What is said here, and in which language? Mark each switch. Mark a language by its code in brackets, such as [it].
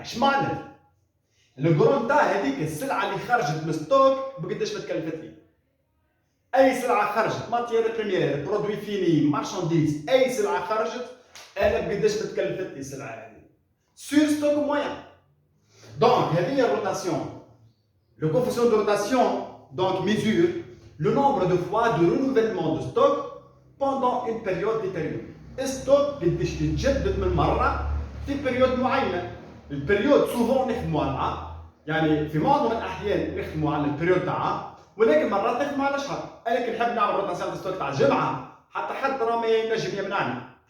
[ar] اش معنى؟ لو كرون تاع هذيك السلعة اللي خرجت من ستوك بقداش تكلفت لي؟ اي سلعة خرجت [fr] ماتيير بريمير برودوي فيني مارشانديز، [ar] اي سلعة خرجت انا بقداش تكلفت لي السلعة هذه؟ [fr] سور ستوك مويان. [ar] دونك هذه هي الروتاسيون. [fr] Le coefficient de rotation donc mesure le nombre de fois de renouvellement de stock pendant une période déterminée. [ar] الستوك قداش يتجدد من مرة في بيريود معينة. البيريود سوفون نخدموا عنها، يعني في معظم الأحيان نخدموا على البيريود تاعها، ولكن مرات نخدموا على شهر. أنا كي نحب نعمل روتاسيون دو ستوك تاع جمعة حتى حد راه ما ينجم يمنعني.